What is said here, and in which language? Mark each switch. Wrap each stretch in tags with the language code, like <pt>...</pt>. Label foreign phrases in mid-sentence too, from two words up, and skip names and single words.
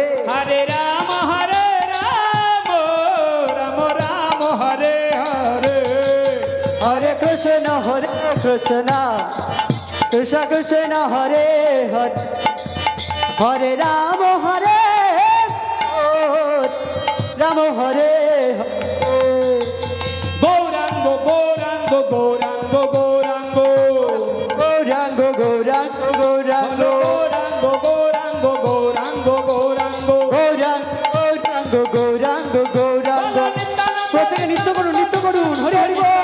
<hi>हरे राम राम हरे हरे हरे कृष्ण कृष्ण कृष्ण हरे हरे हरे राम हरे गौरांग गौरांग गौरांग गौरांग गौरांग गौरांग गौरांग गौरांग गौरांग गौरांग गौरांग गौरांग गौरांग</hi> <bn>প্রত্যেকে নৃত্য করুন হরি হরি</bn>